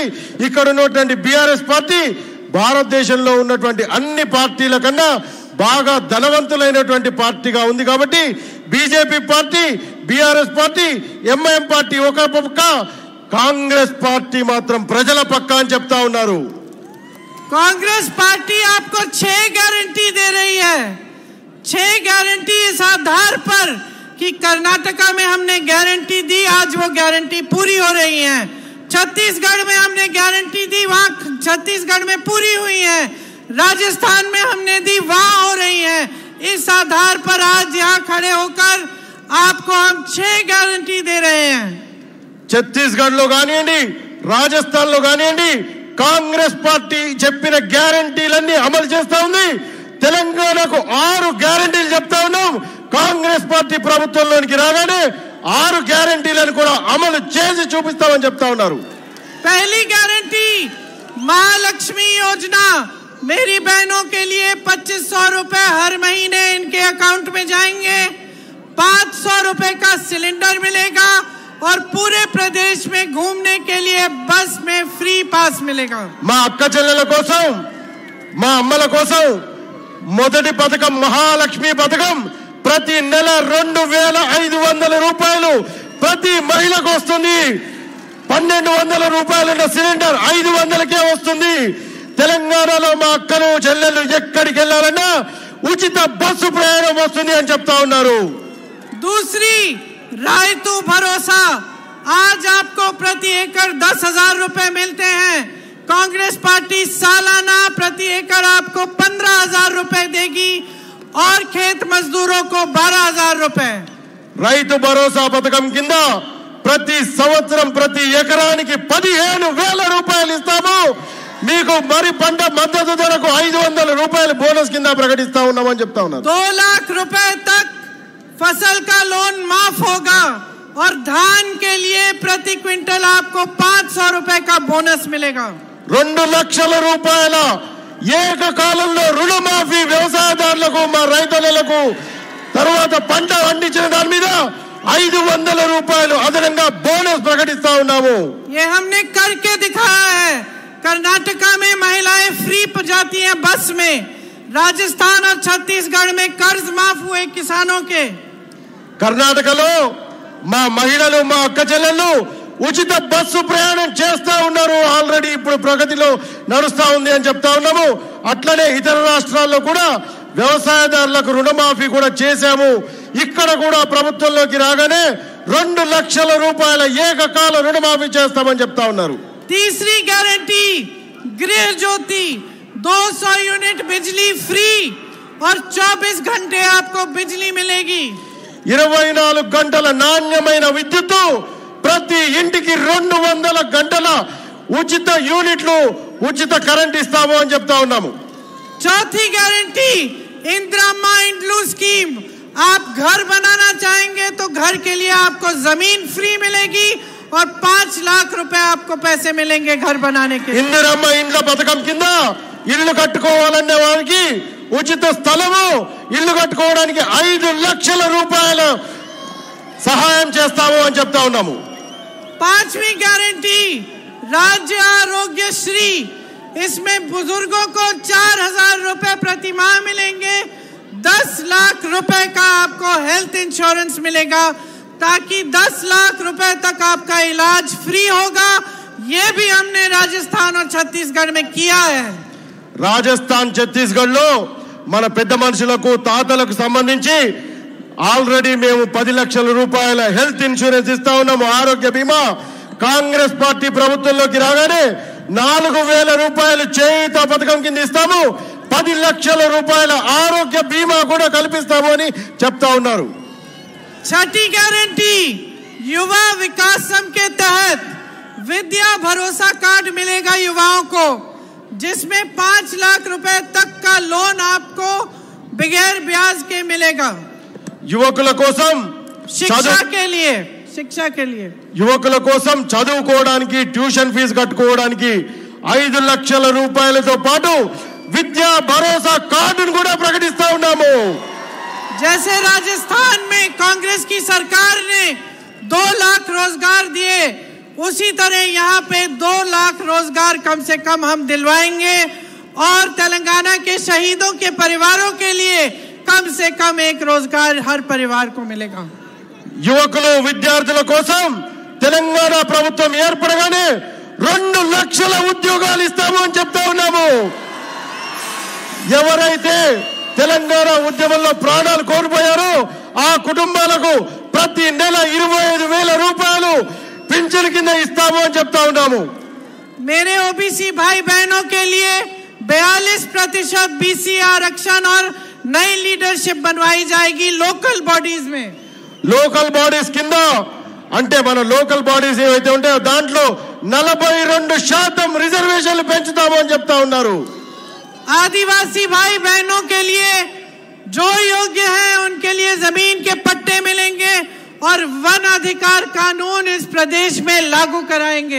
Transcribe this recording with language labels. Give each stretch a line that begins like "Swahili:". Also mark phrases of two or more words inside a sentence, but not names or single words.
Telugu: ఇక్కడ ఉన్నటువంటి బీఆర్ఎస్ పార్టీ భారతదేశంలో ఉన్నటువంటి అన్ని పార్టీల కన్నా బాగా ధనవంతులైనటువంటి పార్టీగా ఉంది. కాబట్టి బీజేపీ పార్టీ, బీఆర్ఎస్ పార్టీ, ఎంఐఎం పార్టీ ఒక పక్క, కాంగ్రెస్ పార్టీ మాత్రం ప్రజల పక్క అని చెప్తా ఉన్నారు.
Hindi: कांग्रेस पार्टी आपको 6 गारंटी दे रही है. 6 गारंटी इस आधार पर कि कर्नाटका में हमने गारंटी दी, आज वो गारंटी पूरी हो रही है. छत्तीसगढ़ में हमने गारंटी दी, वहां छत्तीसगढ़ में पूरी हुई है. राजस्थान में हमने दी, वहां हो रही है. इस आधार पर आज यहाँ खड़े होकर आपको हम 6 गारंटी दे रहे हैं.
Telugu: ఛత్తీస్గఢ్ లో కానివ్వండి, రాజస్థాన్ లో కానివ్వండి, కాంగ్రెస్ పార్టీ చెప్పిన గ్యారంటీలన్నీ అమలు చేస్తా ఉంది. తెలంగాణకు 6 గ్యారంటీలు చెప్తా ఉన్నాం. కాంగ్రెస్ పార్టీ ప్రభుత్వంలోనికి రాగానే 6 గ్యారంటీలను కూడా అమలు చేసి చూపిస్తామని చెప్తా ఉన్నారు.
Hindi: पहली गारंटी महालक्ष्मी योजना, मेरी बहनों के लिए 2500 रुपए हर महीने इनके अकाउंट में जाएंगे. 500 रुपए का सिलेंडर मिलेगा और पूरे प्रदेश में घूमने के लिए बस में
English: free pass
Hindi: मिलेगा.
Telugu: మా అక్క చెల్లెల కోసం, మా అమ్మల కోసం మొదటి పథకం మహాలక్ష్మి పథకం. ప్రతి నెల 2500 రూపాయలు ప్రతి మహిళకు వస్తుంది. 1200 రూపాయలు ఉన్న సిలిండర్ 500కే వస్తుంది. తెలంగాణలో మా అక్కలు చెల్లెలు ఎక్కడికి వెళ్ళాలన్నా ఉచిత బస్సు ప్రయాణం వస్తుంది అని చెప్తా ఉన్నారు.
Hindi: दूसरी रायतू भरोसा, आज आपको प्रति एकड़ 10,000 रुपए मिलते हैं. कांग्रेस पार्टी सालाना प्रति एकड़ आपको 15,000 रुपए देगी और खेत मजदूरों को 12,000 रुपए.
Telugu: రైతు భరోసా పథకం కింద ప్రతి సంవత్సరం ప్రతి ఎకరానికి 15,000 రూపాయలు ఇస్తాము. మీకు మరి పంట మద్దతు ధరకు 500 రూపాయలు బోనస్ కింద ప్రకటిస్తా ఉన్నామని చెప్తా ఉన్నారు.
Hindi: 2 लाख रुपए तक फसल का लोन माफ होगा और धान के लिए प्रति क्विंटल आपको 500 रुपए का बोनस मिलेगा.
Telugu: 2 లక్షల రూపాయల ఏకకాలంలో రుణమాఫీ వ్యవసాయదారులకు, మా రైతులకు. తర్వాత పంట పండించిన దాని మీద 500 రూపాయలు అదనంగా బోనస్ ప్రకటిస్తా ఉన్నాము.
Hindi: ये हमने करके दिखाया है. कर्नाटका में महिलाएं फ्री जाती हैं बस में. राजस्थान और छत्तीसगढ़ में कर्ज माफ हुए किसानों के.
Telugu: కర్ణాటకలో మా మహిళలు, మా అక్క చెల్లెళ్ళు ఉచిత బస్సు ప్రయాణం చేస్తా ఉన్నారు. ఆల్రెడీ ఇప్పుడు ప్రగతిలో నడుస్తా ఉంది అని చెప్తా ఉన్నాము. అట్లనే ఇతర రాష్ట్రాల్లో కూడా వ్యవసాయదారులకు రుణమాఫీ కూడా చేశాము. ఇక్కడ కూడా ప్రభుత్వంలోకి రాగానే 2 లక్షల రూపాయల ఏకకాల రుణమాఫీ చేస్తామని చెప్తా ఉన్నారు.
Hindi: तीसरी गारंटी गृह ज्योति, 200 यूनिट बिजली फ्री और 24 घंटे आपको बिजली मिलेगी.
Telugu: 24 గంటల నాణ్యమైన విద్యుత్తు, ప్రతి ఇంటికి 200 గంటల ఉచిత యూనిట్లు, ఉచిత కరెంట్ ఇస్తాము అని చెప్తా ఉన్నాము.
Hindi: चौथी गारंटी इंदिरा माइंड लू स्कीम, आप घर बनाना चाहेंगे तो घर के लिए आपको जमीन फ्री मिलेगी और 5 लाख रुपए आपको पैसे मिलेंगे घर बनाने के लिए।
Telugu: ఇందిరమ్మ ఇండ్ల పథకం కింద ఇల్లు కట్టుకోవాలనే వారికి ఉచిత స్థలము ఇల్లు కట్టుకోవడానికి 5 లక్షల రూపాయలు సహాయం చేస్తాము అని చెప్తా ఉన్నాము।
Hindi: 5वीं गारंटी राज्य आरोग्य श्री, इसमें बुजुर्गों को 4,000 रुपए प्रति माह मिलेंगे। 10 लाख रुपए का आपको
English: health insurance
Hindi: मिलेगा ताकि 10 लाख रुपए तक आपका इलाज फ्री होगा। ये भी हमने राजस्थान और छत्तीसगढ़ में किया है।
Telugu: రాజస్థాన్ ఛత్తీస్గఢ్ లో మన పెద్ద మనుషులకు తాతలకు సంబంధించి ఆల్రెడీ మేము 10 లక్షల రూపాయల
English: health insurance
Telugu: ఇస్తా ఉన్నాము, ఆరోగ్య బీమా। కాంగ్రెస్ పార్టీ ప్రభుత్వంలోకి రాగానే 4,000 రూపాయలు చేయూత పథకం కింద ఇస్తాము, 10 లక్షల రూపాయల ఆరోగ్య బీమా కూడా కల్పిస్తాము అని చెప్తా ఉన్నారు।
Hindi: छठी गारंटी युवा विकास सम के तहत विद्या भरोसा कार्ड मिलेगा युवाओं को, जिसमें 5 लाख रुपए तक का लोन आपको बगैर ब्याज के मिलेगा।
Telugu: యువకుల కోసం
Hindi: शिक्षा के लिए
Telugu: యువకుల కోసం చదువుకోవడానికి
English: tuition fee
Telugu: కట్టుకోవడానికి 5 లక్షల రూపాయలతో పాటు విద్యా భరోసా కార్డును కూడా ప్రకటిస్తా ఉన్నాము।
Hindi: जैसे राजस्थान में कांग्रेस की सरकार ने 2 लाख रोजगार दिए, उसी तरह यहाँ पे 2 लाख रोजगार कम से कम हम दिलवाएंगे और तेलंगाना के शहीदों के परिवारों के लिए कम से कम 1 रोजगार हर परिवार को मिलेगा।
Telugu: యువకులు విద్యార్థుల కోసం తెలంగాణ ప్రభుత్వం ఏర్పడగానే 2 లక్షల ఉద్యోగాలు ఇస్తాము అని చెప్తా ఉన్నాము। ఎవరైతే తెలంగాణ ఉద్యమంలో ప్రాణాలు కోల్పోయారో ఆ కుటుంబాలకు ప్రతి నెల 25,000 రూపాయలు పింఛన్ కింద ఇస్తాము అని చెప్తా ఉన్నాము।
Hindi: मेरे ओबीसी भाई बहनों के लिए 42% बीसी आरक्षण और नई लीडरशिप बनवाई जाएगी
English: local bodies
Hindi: में।
English: local bodies
Telugu: కింద అంటే మన
English: local bodies
Telugu: ఏవైతే ఉంటాయో దాంట్లో 42% రిజర్వేషన్లు పెంచుతాము అని చెప్తా ఉన్నారు।
Hindi: आदिवासी भाई बहनों के लिए जो योग्य हैं उनके लिए जमीन के पट्टे मिलेंगे और वन अधिकार कानून इस प्रदेश में लागू कराएंगे।